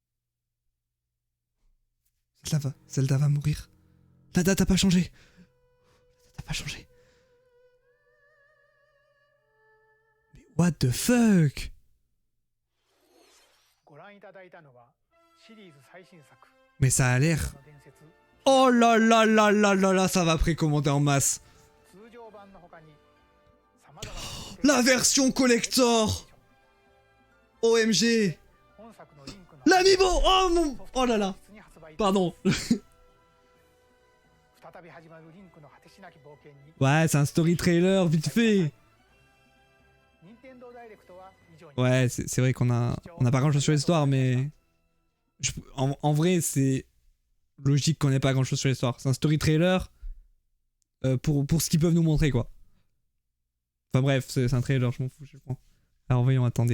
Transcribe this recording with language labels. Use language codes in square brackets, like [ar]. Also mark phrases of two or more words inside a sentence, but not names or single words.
[fr] Zelda va mourir. La date a pas changé. La date a pas changé. Mais [en] what the fuck? [ja] ご覧いただいたのはシリーズ最新作 [fr] Mais ça a l'air... [ja] の伝説 [fr] Oh là là là là là là, ça va précommander en masse. [ja] 通常版の他に様々な [fr] La version collector. OMG. [ja] 本作のリンクの [fr] L'amiibo. Oh mon... Oh là là. [ja] に発売 [fr] Pardon. [ja] 再び始まるリンクの果てしなき冒険に [fr] Ouais, c'est un [en] story trailer [fr] vite fait. [ja] 任天堂ダイレクトは以上に [fr] Ouais, c'est vrai qu'on a pas grand chose sur l'histoire, mais... en vrai, c'est logique qu'on ait pas grand chose sur l'histoire. C'est un [en] story trailer [fr] pour ce qu'ils peuvent nous montrer, quoi. Enfin bref, c'est un trailer, je m'en fous, je prends. Alors voyons, attendez.